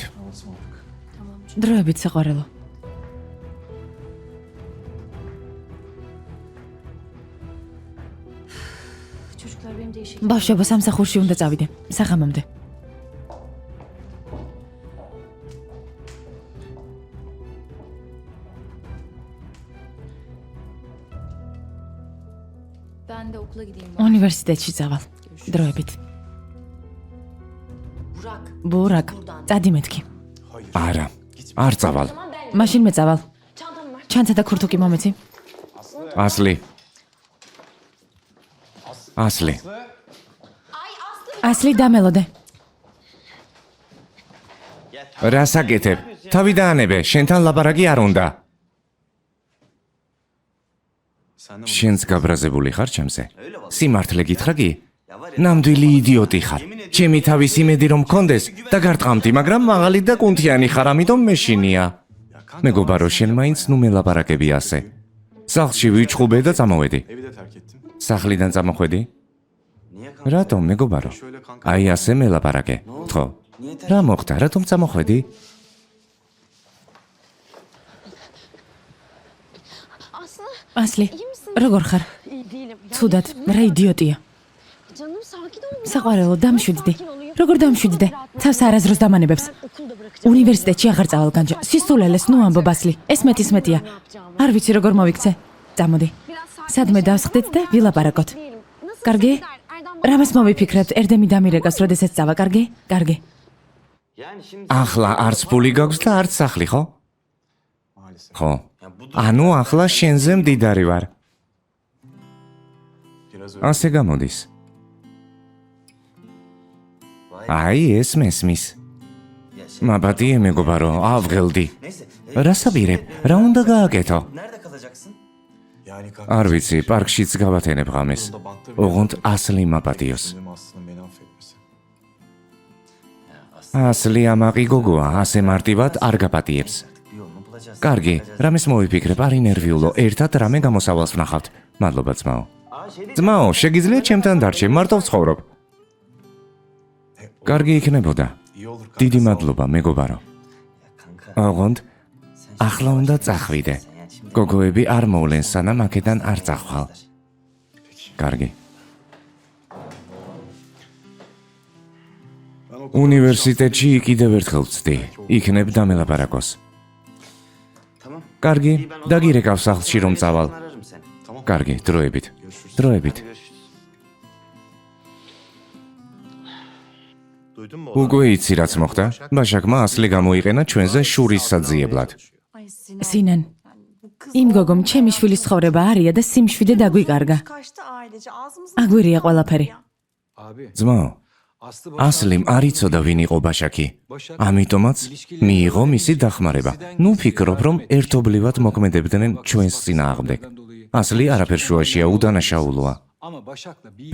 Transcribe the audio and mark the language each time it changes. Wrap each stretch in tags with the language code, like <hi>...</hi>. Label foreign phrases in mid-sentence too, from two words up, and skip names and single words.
<ka>დროებით საყვარელო.</ka> <tr>Çocuklar benim de işe...</tr> <ka>ბავშვობა სამსახურში უნდა წავიდე. საღამომდე.</ka> <tr>Ben de okula gideyim.</tr> <ka>უნივერსიტეტში წავალ. დროებით. Burak. ბურაკ, წადი მეთქი. არა, არ წავალ. მაშინ მე წავალ. ჩანთა და ქურთუკი მომეცი. ასლი. ასლი. ასლი დამელოდე. რა საკეთებ? თავი დაანებე, შენთან ლაპარაკი არ უნდა.</ka> <tr>Sen de</tr> <ka>შენც გაბრაზებული ხარ ჩემზე? სიმართლე გითხრა კი? ნამდვილი იდიოტი ხარ. ჩემი თავის იმედი რომ მქონდეს და გარტყამდი, მაგრამ მაღალი და კუნთიანი ხარ, ამიტომ მეშინია. მეგობარო, შენ მაინც ნუ მელაპარაკები ასე. სახლში ვიჩხუბე და წამოვედი.</ka> <tr>evi de terk ettim.</tr> <ka>სახლიდან წამოხვედი?</ka> <tr>niye kanka?</tr> <ka>რატომ მეგობარო?</ka> <tr>Şöyle kanka.</tr> <ka>აი ასე მელაპარაკე. ხო. რა მოხდა? რატომ წამოხვედი? Aslı ასლი,</ka> <tr>iyi misin?</tr> <ka>როგორ ხარ?</ka> <tr>İyi değilim.</tr> <ka>ცუდად, რა იდიოტია.</ka> <tr>Canım sakin ol.</tr> <ka>საყვარელო, დამშვიდდე. როგორ დამშვიდდე? თავს არაზროს დამანებებს.</ka> <tr>Okulda bırakacağım.</tr> <ka>უნივერსიტეტში აღარ წავალ განჯა. სისულელეს ნუ ამბობ ასლი. ეს მეტია. არ ვიცი როგორ მოვიქცე. წამოდი. სადმე დავსხდით და ვილაპარაკოთ.</ka> <tr>Değilim. Nasıl</tr> <ka>კარგი?</ka> <tr>gider? Erdem</tr> <ka>რამეს მოვიფიქრებთ? ერდემი დამირეკავს, როდესაც წავა, კარგი? კარგი.</ka> <tr>Yani şimdi...</tr> <ka>ახლა არც ფული გაქვს და არც სახლი, ხო?</ka> <tr>Maalesef.</tr> <ka>ხო.</ka> <tr>Ya bu</tr> <ka>ანუ ახლა შენზე მდიდარი ვარ.</ka> <tr>Biraz öyle.</tr> <ka>ასე გამოდის. აი ეს მესმის.</ka> <tr>Ya şey...</tr> <ka>მაბადიე მეგობარო, ავღელდი.</ka> <tr>Neyse.</tr> <ka>რა საბირებ? რა უნდა გააკეთო?</ka> <tr>Nerede kalacaksın? Yani kanka.</tr> <ka>არ ვიცი, პარკშიც გავათენებ ღამეს. ოღონდ ასლი მაბადიოს.</ka> <tr>Dedim aslında beni affetmesi. Ya aslında</tr> <ka>ასლი ამაყი გოგოა, ასე მარტივად არ გაპატიებს.</ka> <tr>bir yolunu bulacağız.</tr> <ka>კარგი, რამეს მოვიფიქრებ, არ ინერვიულო, ერთად რამე გამოსავალს ვნახავთ. მადლობა ძმაო.</ka> <tr>Aa şey değil.</tr> <ka>ძმაო, შეგიძლია ჩემთან დარჩე, მარტო ვცხოვრობ. კარგი იქნებოდა.</ka> <tr>İyi olur kanka.</tr> <ka>დიდი</ka> <tr>sağ ol.</tr> <ka>მადლობა, მეგობარო.</ka> <tr>Ya kanka.</tr> <ka>ოღონდ</ka> <tr>Sen</tr> <ka>ახლა უნდა წახვიდე.</ka> <tr>Sen yani şimdi...</tr> <ka>გოგოები არ მოვლენ, სანამ აქედან არ წახვალ. კარგი.</ka> <tr>Ben okulda</tr> <ka>უნივერსიტეტში კიდევ ერთხელ ვწდი. იქნებ დამელაპარაკოს.</ka> <tr>Tamam.</tr> <ka>კარგი,</ka> <tr>İyi, ben o zaman-</tr> <ka>დაგირეკავ სახლში რომ წავალ.</ka> <tr>Ararım seni. Tamam.</tr> <ka>კარგი, დროებით.</ka> <tr>Görüşürüz.</tr> <ka>დროებით.</ka> <tr>Görüşürüz. Duydun mu?</tr> <ka>უკვე იცი რაც მოხდა? ბაშაკმა ასლი გამოიყენა ჩვენზე შურის საძიებლად. სინან. იმ გოგომ ჩემი შვილის ცხოვრება არია და სიმშვიდე დაგვიკარგა.</ka> <tr>Kaçtı ailece ağzımızı...</tr> <ka>აგვირია ყველაფერი.</ka> <tr>Abi.</tr> <ka>ძმაო, Aslı ასლიმ არ იცოდა ვინ იყო ბაშაკი. ამიტომაც მიიღო მისი დახმარება. ნუ ფიქრობ რომ ერთობლივად მოქმედებდნენ ჩვენს წინააღმდეგ. ასლი არაფერ შუაშია, უდანაშაულოა.</ka> <tr>Ama Başak'la bir</tr>